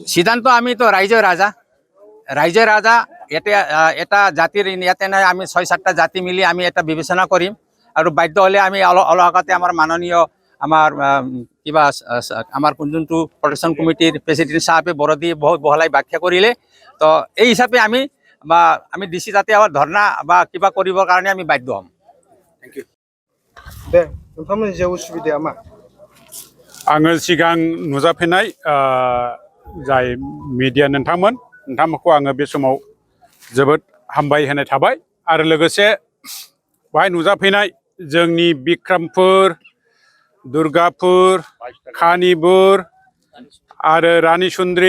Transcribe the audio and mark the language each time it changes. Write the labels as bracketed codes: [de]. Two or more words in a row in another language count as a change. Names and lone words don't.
[as] সিদ্ধান্ত আমিতো ৰাইজৰ ৰাজা এতিয়া এটা জাতিৰ ইয়াতে নাই, আমি 6-7টা জাতি মিলি আমি এটা বিবেচনা কৰিম, আৰু বাধ্য হ'লে আমি অলগতে আমাৰ মাননীয় আমাৰ কিবা আমাৰ যোনটো [en] protection committee president [as] চাহাবে বৰদি বহুত বহলাই ব্যাখ্যা কৰিলে, তো এই হিচাপে আমি DC যাতে আমাৰ ধৰ্ণা বা কিবা কৰিবৰ কাৰণে আমি বাধ্য হ'ম। [en] thank you. [brx] দে नोंथांमोननि जे उसुबिदाया मा? आङो सिगां नुजाफेरनाय जाय मिडिया नोंथांमोनखौ आङो बे समाव जोबोद हामबाय होनाय थाबाय, आरो लोगोसे बाहाय नुजाफैनाय जोंनि बिक्रमपुर, दुर्गापुर, कानिपुर आरो रानी सुन्द्रि